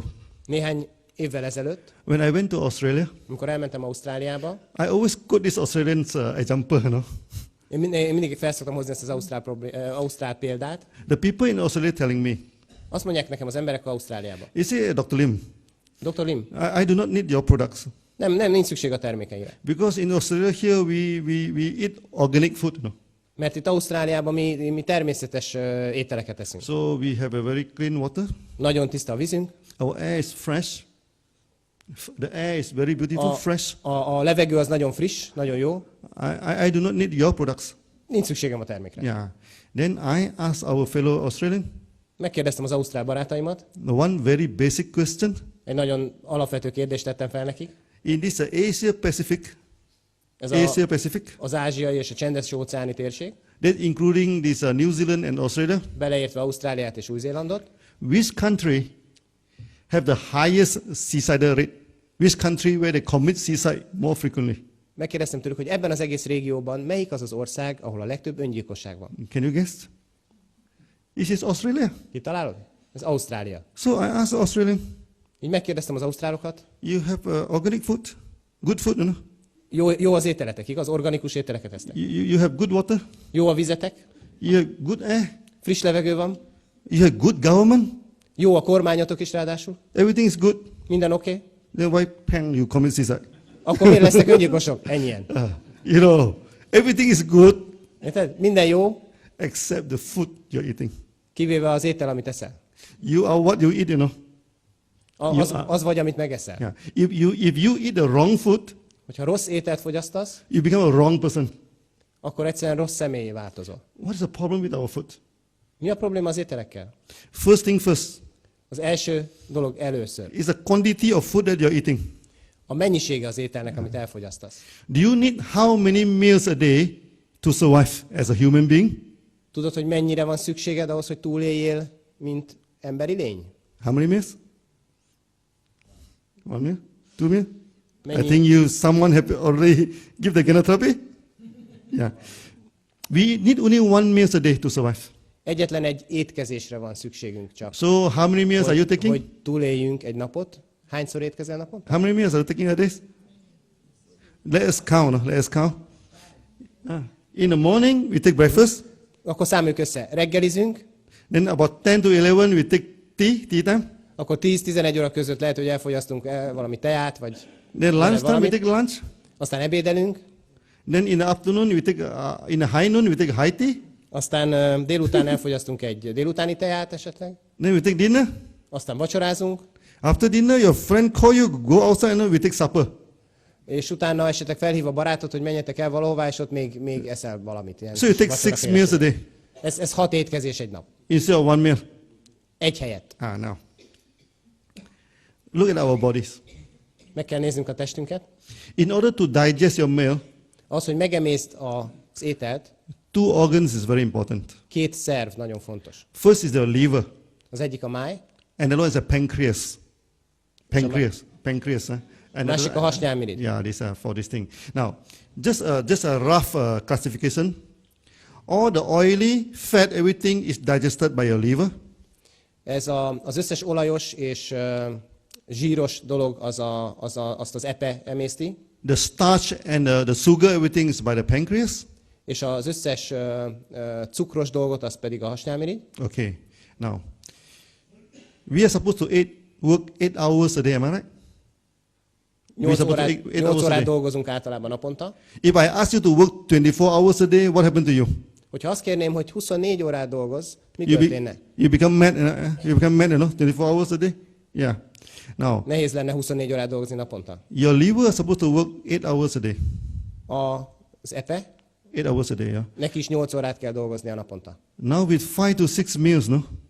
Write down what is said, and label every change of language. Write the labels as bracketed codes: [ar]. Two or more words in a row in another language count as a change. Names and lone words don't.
[hu] Néhány évvel ezelőtt, [en] when I went to Australia, [hu] amikor elmentem Ausztráliába, [en] I always quote this Australian example, you know. [hu] én mindig fel szoktam hozni ezt az ausztrál példát. [en] The people in Australia telling me, [hu] Azt mondják nekem az emberek Ausztráliába. [en] you see, Dr. Lim, Dr. Lim, I do not need your products. [hu] nincs szükség a termékeire. [en] Because in Australia here we eat organic food, you know. [hu] Mert itt Ausztráliában mi természetes ételeket eszünk. [en] So we have a very clean water. [hu] Nagyon tiszta a vízünk. [en] Our air is fresh. The air is very beautiful, fresh. [hu] A levegő az nagyon friss, nagyon jó. [en] I do not need your products. [hu] Nincs szükségem a termékre. [en] Yeah. Then I asked our fellow Australian [hu] Megkérdeztem az ausztrál barátaimat. [en] one very basic question. [hu] Egy nagyon alapvető kérdést tettem fel nekik. [en] In this Asia Pacific, [hu] Ez [en] Asia Pacific, [hu] az ázsiai és a csendes óceáni térség, [en] that including this New Zealand and Australia, [hu] beleértve Ausztráliát és Új-Zélandot, [en] which country have the highest suicidal rate? Which country where they commit suicide more frequently? [hu] megkérdeztem tőlük, hogy ebben az egész régióban melyik az az ország, ahol a legtöbb öngyilkosság van. [en] Can you guess? It is Australia. [hu] Kitalálod? Ez Ausztrália. [en] So I asked the Australian, [hu] Így megkérdeztem az ausztrálokat, [en] you have organic food, good food, you know? [hu] jó az ételetek, igaz? Organikus ételeket esztek. [en] You have good water, [hu] Jó a vizetek, [en] you have good air, [hu] friss levegő van, [en] you have good government, [hu] jó a kormányotok is ráadásul, [en] everything is good. [hu] minden oké. [en] Then why pang you commit suicide? [hu] Akkor miért lesznek öngyilkosok? Ennyien. [en] You know, everything is good [hu] Érted? Minden jó, [en] except the food you're eating. [hu] kivéve az étel, amit eszel. [en] You are what you eat, you know. [hu] Az vagy, amit megeszel. [en] Yeah. If you eat the wrong food, [hu] Hogyha rossz ételt fogyasztasz, [en] you become a wrong person. [hu] akkor egyszerűen rossz személyé változol. [en] What is the problem with our food? [hu] Mi a probléma az ételekkel? [en] First thing first [hu] Az első dolog először. [en] is the quantity of food that you're eating. [hu] A mennyisége az ételnek, amit elfogyasztasz. [en] Do you need how many meals a day to survive as a human being? [hu] Tudod, hogy mennyire van szükséged ahhoz, hogy túléljél, mint emberi lény? [en] How many meals? 1 meal? 2 meal? [hu] Mennyi? [en] I think someone have already give the genotherapy. Yeah. We need only 1 meal a day to survive. [hu] Egyetlen egy étkezésre van szükségünk csak. [en] So how many meals are you taking? [hu] Hogy túléljünk egy napot. Hányszor étkezel napot? [en] How many meals are you taking a day? Let us count. Let us count. In the morning we take breakfast. [hu] Akkor számoljuk össze. Reggelizünk, [en] Then about 10 to 11 we take tea time. [hu] akkor 10-11 óra között lehet, hogy elfogyasztunk valami teát, vagy [en] Then lunch time we [hu] valamit. [en] take lunch. [hu] Aztán ebédelünk, [en] Then in the afternoon we take in the high noon we take high tea. [hu] aztán délután elfogyasztunk egy délutáni teát esetleg, [en] Then we take dinner. [hu] aztán vacsorázunk, [en] After dinner your friend call you, go outside and we take supper. [hu] és utána esetleg felhív a barátot, hogy menjetek el valahová, és ott még eszel valamit. Ilyen [en] So you take [hu] vacsora [en] 6 meals a day [hu] Ez 6 étkezés egy nap. [en] instead of 1 meal. [hu] Egy helyett. [en] Now. Look at our bodies. [hu] Meg kell néznünk a testünket. [en] In order to digest your meal, [hu] Az, hogy megemészt az ételt, [en] 2 organs is very important. [hu] 2 szerv nagyon fontos. [en] First is the liver, [hu] Az egyik a máj, [en] and the other is the pancreas. Pancreas. And [hu] Másik a hasnyálmirigy. [en] Yeah, these are for this thing. Now, just a rough classification. All the oily, fat, everything is digested by your liver. [hu] Ez az összes olajos és zsíros dolog azt az epe emészti, [en] The starch and the sugar, everything is by the pancreas. [hu] és az összes cukros dolgot, az pedig a hasnyálmirigy. [en] Okay. Now, we are supposed to work 8 hours a day, am I right? [hu] 8 órát dolgozunk általában naponta. [en] If I ask you to work 24 hours a day, what happened to you? [hu] Hogyha azt kérném, hogy 24 órát dolgozz, mi történne? [en] You become mad, you become mad, 24 hours a day? Yeah. Now, [hu] Nehéz lenne 24 órát dolgozni naponta. [en] your liver is supposed to work 8 hours a day. [hu] Az epe, [en] 8 hours a day, yeah. [hu] neki is 8 órát kell dolgoznia naponta. [en] Now with 5 to 6 meals, no?